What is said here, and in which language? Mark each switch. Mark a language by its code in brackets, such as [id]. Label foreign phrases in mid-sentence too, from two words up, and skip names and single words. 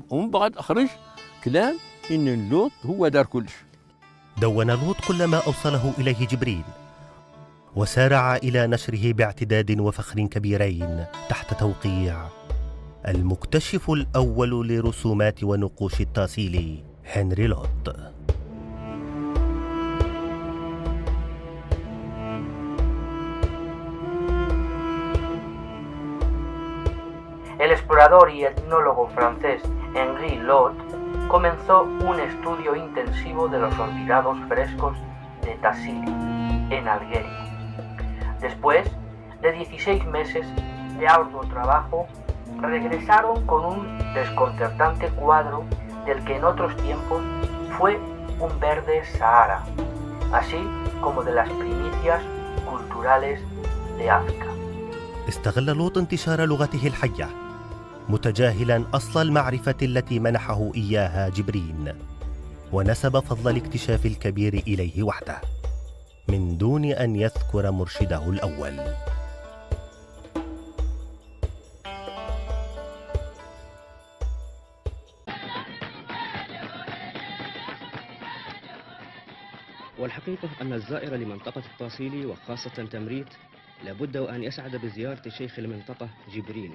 [ar] ومن بعد أخرج كلام إن لوط هو دار كلش. دون لوط كل ما أوصله إليه جبرين، وسارع إلى نشره باعتداد وفخر كبيرين تحت توقيع المكتشف الأول لرسومات ونقوش التاسيلي هنري لوط. [es] El explorador y etnólogo francés Henri Lot comenzó un estudio intensivo de los olvidados frescos de Tassili, en Algeria. Después de 16 meses de arduo trabajo, regresaron con un desconcertante cuadro del que en otros tiempos fue un verde Sahara, así como de las primicias culturales de África. [ar] استغل لوط انتشار لغته الحية متجاهلا أصل المعرفة التي منحه إياها جبرين، ونسب فضل الاكتشاف الكبير إليه وحده من دون أن يذكر مرشده الأول. والحقيقة أن الزائر لمنطقة التاسيلي وخاصة تمريت لابد وأن يسعد بزيارة شيخ المنطقة جبرين.